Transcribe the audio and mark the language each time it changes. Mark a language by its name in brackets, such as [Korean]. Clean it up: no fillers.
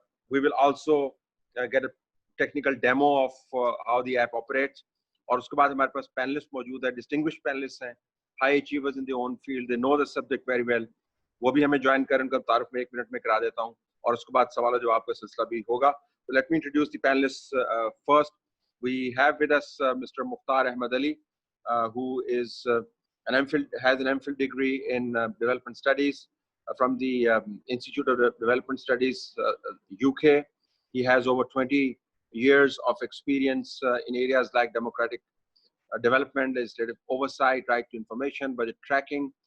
[English] We will also get a technical demo of how the app operates. [Hindi] और उसके बाद हमारे पास panelists मौजूद हैं, [English] distinguished panelists [Hindi] हैं, [English] high achievers in their own field. They know the subject very well. [Hindi] वो भी हमें ज्वाइन करें, उनका तारुफ में 1 मिनट में करा देता हूँ, और उसके बाद सवाल जवाब का सिलसिला भी होगा. [English] So let me introduce the panelists first. We have with us Mr. Mukhtar Ahmed Ali, who is has an MPhil degree in development studies from the Institute of Development Studies, UK. He has over 20 years of experience in areas like democratic development, legislative oversight, right to information, budget tracking.